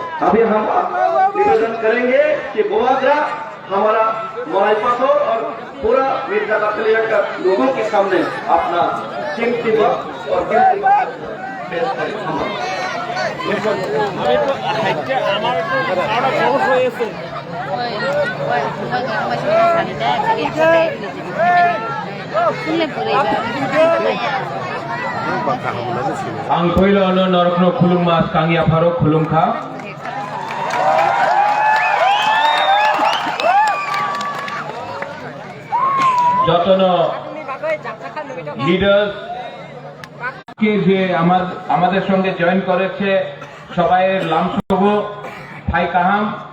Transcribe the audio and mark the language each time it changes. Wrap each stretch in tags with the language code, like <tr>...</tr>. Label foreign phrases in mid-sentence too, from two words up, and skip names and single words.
<hi>अभी हम निवेदन करेंगे कि बुआगरा हमारा मलाई पत्थर और पूरा मिर्जा कातलिया का लोगों के सामने अपना कीमती वक्त और कीमती पेश करें।</hi> <trp>Ang koilo no norokno khulung mas kangia pharo khulung kha</trp> <bn>যতনো লিডার্স কে যে আমাদের সঙ্গে জয়েন করেছে সবাইয়ের লামসহ ভাই কাহাম</bn>